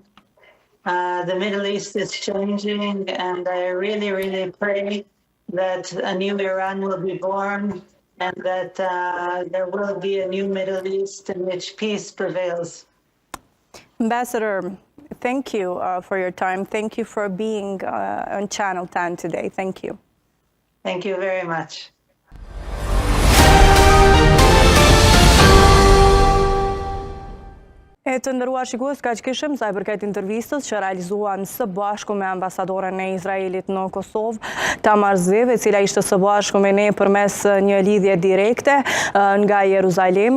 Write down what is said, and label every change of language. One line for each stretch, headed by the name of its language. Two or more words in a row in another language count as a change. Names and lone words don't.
English: The Middle East is changing, and I really, really pray that a new Iran will be born and that there will be a new Middle East in which peace prevails. Ambassador, thank you for your time. Thank you for being on Channel 10 today. Thank you. Thank you very much.
Albanian: E të ndëruar shikues, ka që kishim sa i përket intervistës që realizuan së bashku me ambasadoren e Izraelit në Kosovë, Tamar Zeve, cila ishte së bashku me ne përmes një lidhje direkte nga Jeruzalemi.